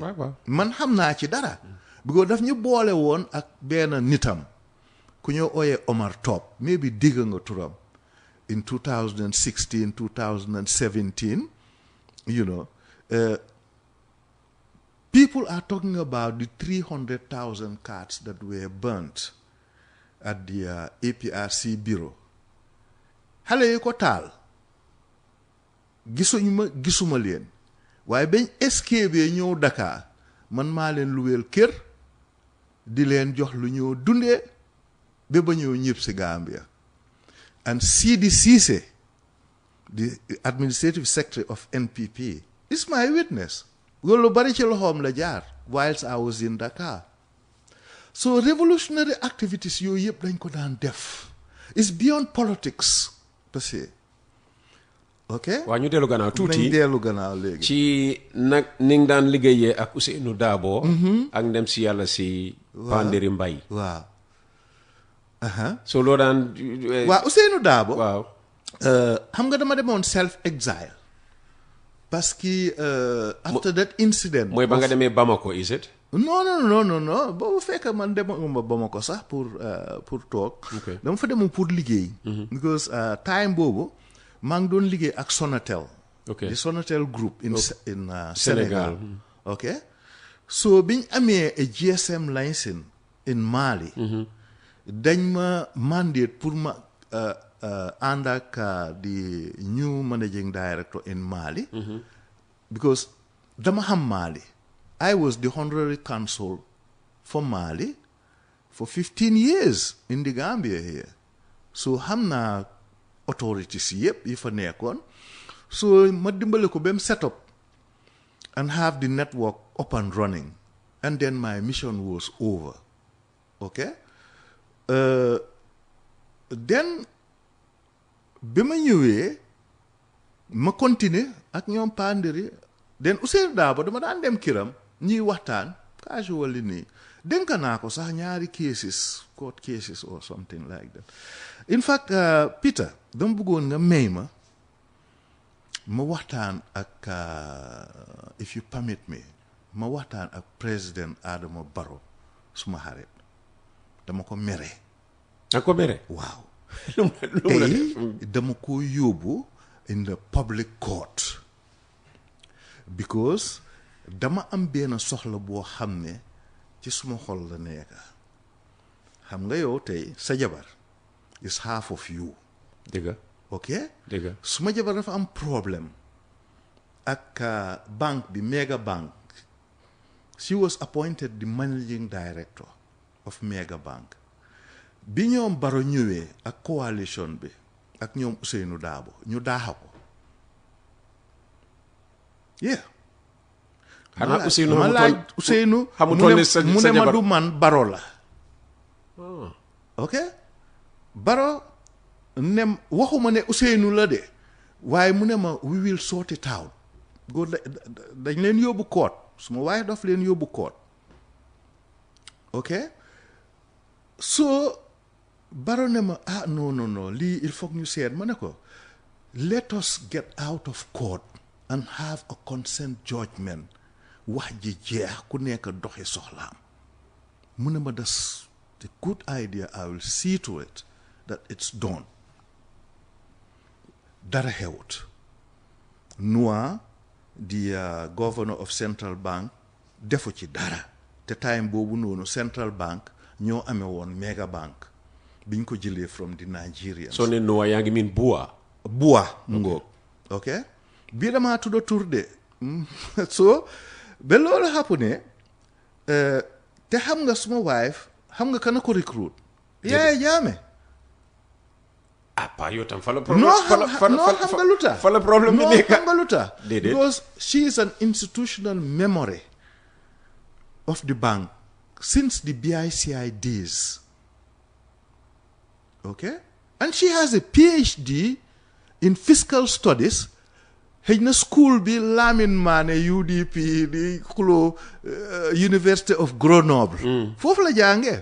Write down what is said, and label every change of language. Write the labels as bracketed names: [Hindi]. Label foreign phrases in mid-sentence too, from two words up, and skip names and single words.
[Wolof] Man xam naa ci dara. Because daf ñu boole woon ak benn nitam ku ñu ooyee Omar Top, maybe digg nga turam. [English] In 2016, 2017, people are talking about the 300,000 cards that were burnt at the APRC bureau. [Wolof] Xale yi ko taal gisuma leen waaye bañ escape ñëw Dakar man maa leen luweel kër di leen jox lu ñoo dundee ba ñëw ñëpp si Gambia. [English] And Sidi Cissé, the administrative secretary of NPP, is my witness. [Wolof] Lu bari ci loxoom la jaar [English] whilst I was in Dakar. So revolutionary activities [Wolof] yooyu yëpp dañ ko daan def. [English] It's beyond politics per se. Ok. [Wolof] waaw ñu dellu gannaaw tuuti nañ dellu gannaaw léegi. ci nag ni nga daan liggéeyee ak Ousseynou Darboe. ak ndem si yàlla si. Panderi Mbay. waaw. so loo daan. waaw Ousseynou Darboe. waaw. xam nga dama demoon [English] self exile. [French] parce que [English] after that incident. [Wolof] mooy ba nga demee Bamako is it. non boobu fekk man demuma Bamako sax pour toog. dama fa demoon pour liggéey. [English] because time [Wolof] boobu maa ngi doon liggéey ak Sonatel. [English] the Sonatel group in Sénégal. ok so [Wolof] biñ amee [English] a GSM license in Mali. [Wolof] dañ ma mandate pour ma ànd ak [English] the new managing director in Mali. [Wolof] because dama xam Mali. [English] I was the honorary consul for Mali for 15 years in the Gambia here. [Wolof] So xam naa authorities yëpp yi fa nekkoon. [English] So [Wolof] ma dimbale ko ba mu [English] set up and have the network up and running. And then my mission was over. Okay? [Wolof] Then bi ma ñëwee ma continuer ak ñoom Panderi. Then Ousseynou Darboe dama daan dem kiram ñuy waxtaan casually nii dénk naa ko sax ñaari cases [English] court cases or something like that. In fact [Wolof] Peter dama bëggoon nga may ma waxtaan ak [English] if you permit me [Wolof] ma waxtaan ak président Adama Barrow suma xarit dama ko mere. da ko mere. waaw. tey dama ko yóbbu [English] in the public court because [Wolof] dama am benn soxla boo xam ne ci suma xol la nekk. xam nga yow tey sa jabar [English] is half of you. [Wolof] dëgg. ok. dëgg. suma jabar dafa am problème ak banque bi Mega Bank. [English] She was appointed the managing director of Mega Bank. [Wolof] bi ñoom Barrow ñëwee ak coalition bi ak ñoom Ousseynou Darboe ñu daaxa ko. [English] yeah. [Wolof] xanaa Ousseynou ma laaj Ousseynou mu ne ma du man Barrow la. ok Barrow ne waxuma ne Ousseynou la de waaye mu ne ma [English] we will sort it out. [Wolof] dañ leen yóbbu court suma waaye daf leen yóbbu court. ok so Barrow ne ma non lii [French] il faut [Wolof] ñu seet ma ne ko [English] let us get out of court and have a consent judgment. [Wolof] Wax ji jeex ku nekk doxi soxlaam. Mu ne ma [English] that's a good idea. I will see to it that it's done. [Wolof] Dara xewut. [English] Noa, the governor of Central Bank, [Wolof] defu ci dara. Te time boobu noonu Central Bank ñoo amee woon Mega Bank biñ ko jëlee [English] from the Nigerians. [Wolof] So ne Noa yaa ngi miin Bua. Bua mu ngoog. Ok bii damaa tudda tur de. So ba loolu happen te xam nga suma wife xam nga kana ko recruit. Yaya Jammeh. Pa yow tam fa la problème xam nga lu tax fa la problème bi nekk. xam nga lu tax Déedéet. [English] because she is an institutional memory of the bank since the BICI days. Okay? And she has a PhD in fiscal studies. [Wolof] Xëy na school bi Lamine Mané UDP di xulo University of Grenoble. Foofu la jàngee.